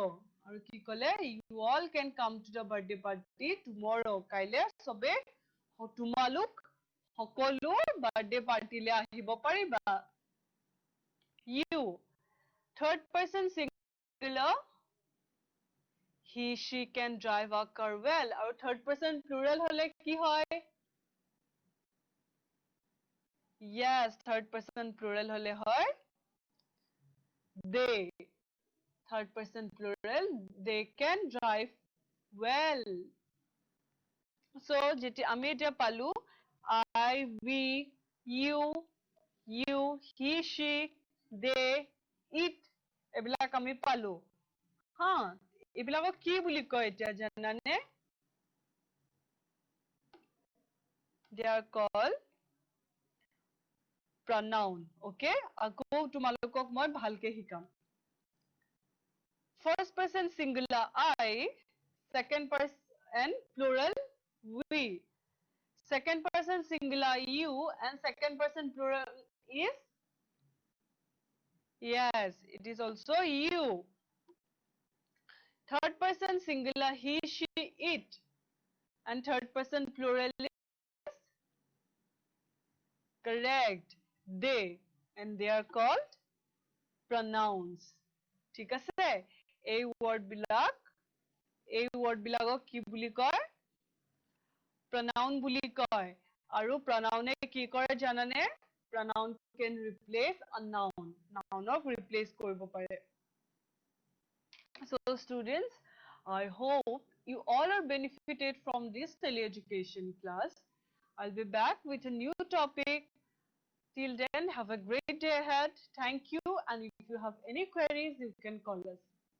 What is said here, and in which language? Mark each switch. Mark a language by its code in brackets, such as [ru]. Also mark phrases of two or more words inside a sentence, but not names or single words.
[as] আৰু কি কলে? [en] You all can come to the birthday party tomorrow. [as] কাইলে সবে তোমালোক সকলো [en] birthday party [as] লে আহিব পাৰিবা. [en] You. Third person singular. He, she can drive a car well. [as] আৰু [en] third person plural [as] হলে কি হয়? [en] Yes, third person plural [as] হলে হয় [en] they. Third person plural, they can drive well. So, [as] আমি এতিয়া পালো [en] I, we, you, he, she, they, it. [as] এইবিলাক আমি পালো. হা, এইবিলাকক কি বুলি কয় এতিয়া জানানে? [en] They are called pronoun. [as] Okay? আকৌ তোমালোকক মই ভালকে শিকাম. [en] First person singular I, second person plural we. Second person singular you and second person plural is? Yes, it is also you. Third person singular he, she, it. And third person plural is? Correct. They. And they are called pronouns. [as] ঠিক আছে? এই word বিলাকক কি বুলি কয়? Pronoun বুলি কয়. আৰু pronoun এ কি কৰে জানানে? [en] Pronoun can replace a noun. [as] Nounক replace কৰিব পাৰে. [en] So students, I hope you all are benefited from this teleeducation class. I'll be back with a new topic. Till then, have a great day ahead. Thank you. And if you have any queries, you can call us.